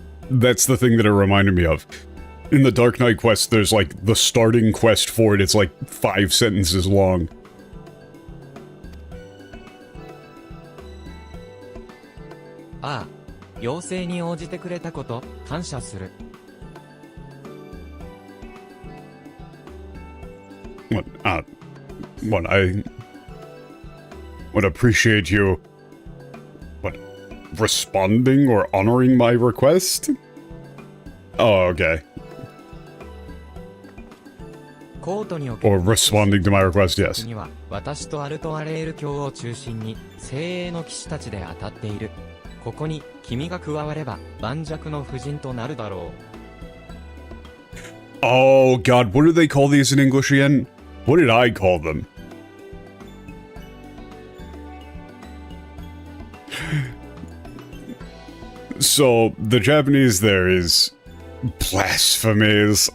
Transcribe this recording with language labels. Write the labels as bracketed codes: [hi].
[en] That's the thing that it reminded me of. In the Dark Knight quest, there's like the starting quest for it. It's like 5 sentences long. [ja] Ah, 要請に応じてくれたこと、感謝する。 [en] I would appreciate you, responding or honoring my request? Oh, okay. Or responding to my request, yes. [ja] 私とアルトアレール卿を中心に、精鋭の騎士たちで当たっている。ここに、君が加われば、盤石の夫人となるだろう。 [en] Oh, God, what do they call these in English again? What did I call them? So, the Japanese there is blasphemies.